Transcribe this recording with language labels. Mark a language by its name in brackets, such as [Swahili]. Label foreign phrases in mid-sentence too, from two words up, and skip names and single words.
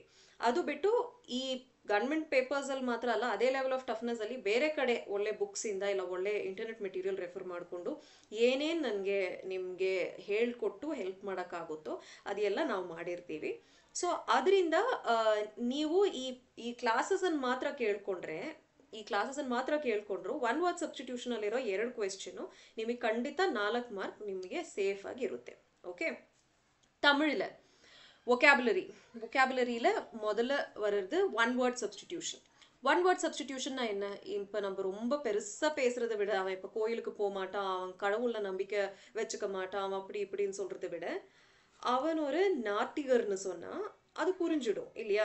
[Kannada] ಅದು ಬಿಟ್ಟು ಈ ಗವರ್ಮೆಂಟ್ ಪೇಪರ್ಸಲ್ಲಿ ಮಾತ್ರ ಅಲ್ಲ, ಅದೇ [English] level of toughness [Kannada] ಅಲ್ಲಿ ಬೇರೆ ಕಡೆ ಒಳ್ಳೆ ಬುಕ್ಸಿಂದ ಇಲ್ಲ ಒಳ್ಳೆ [English] internet material [Kannada] ರೆಫರ್ ಮಾಡಿಕೊಂಡು ಏನೇನು ನನಗೆ ನಿಮಗೆ ಹೇಳ್ಕೊಟ್ಟು ಹೆಲ್ಪ್ ಮಾಡೋಕ್ಕಾಗುತ್ತೋ ಅದೆಲ್ಲ ನಾವು ಮಾಡಿರ್ತೀವಿ. ಸೊ ಅದರಿಂದ ನೀವು ಈ ಕ್ಲಾಸಸನ್ನು ಮಾತ್ರ ಕೇಳ್ಕೊಂಡ್ರು [English] one word [Kannada] ಸಬ್ಸ್ಟಿಟ್ಯೂಷನಲ್ಲಿರೋ 2 ಕ್ವೆಶ್ಚನು ನಿಮಗೆ ಖಂಡಿತ 4 ಮಾರ್ಕ್ ನಿಮಗೆ ಸೇಫ್ ಆಗಿರುತ್ತೆ. ಓಕೆ, [Tamil] தமிழில் வொக்காபுலரியில் முதல்ல வர்றது [English] one word substitution. one word [Tamil] சப்ஸ்டிடியூஷன்னா என்ன? இப்போ நம்ம ரொம்ப பெருசாக பேசுகிறத விட, அவன் இப்போ கோயிலுக்கு போக மாட்டான், அவன் கடவுளில் நம்பிக்கை வச்சுக்க மாட்டான், அவன் அப்படி இப்படின்னு சொல்கிறத விட அவன் ஒரு நாத்திகர்னு சொன்னால் அது புரிஞ்சிடும் இல்லையா?